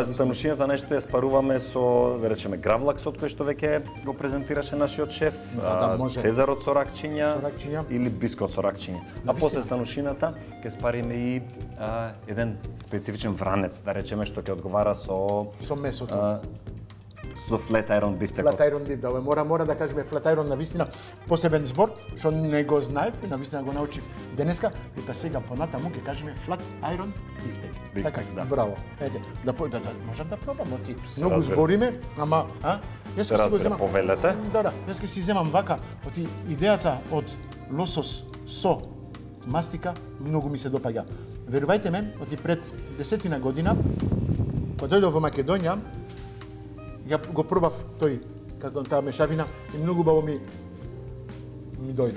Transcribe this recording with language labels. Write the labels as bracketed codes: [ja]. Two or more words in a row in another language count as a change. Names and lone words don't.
[mk] Станушината нешто ја спаруваме со, да речеме, гравлаксот кој што веќе го презентираше нашиот шеф, цезарот со ракчиња или бискот со ракчиња. А после станушината ќе спариме и еден специфичен вранец, да речеме, што ќе одговара со месото. [en] Со flat iron beef тако. Flat iron beef, [mk] да, мора да кажеме [en] flat iron [mk] навистина посебен збор, што не го знаев, навистина го научив денеска, и па сега понатаму ќе кажеме [en] flat iron beef. [mk] Така, браво. Ете, да можам да пробам, оти многу збориме, ама, јас ќе си го земам. Повелете? Да, јас ќе си земам вака, оти идејата од лосос со мастика многу ми се допаѓа. Верувајте ме, оти пред 10 година, кога дојдов во Македонија, ја го пробав тој, како таа мешавина, и многу убаво ми дојде.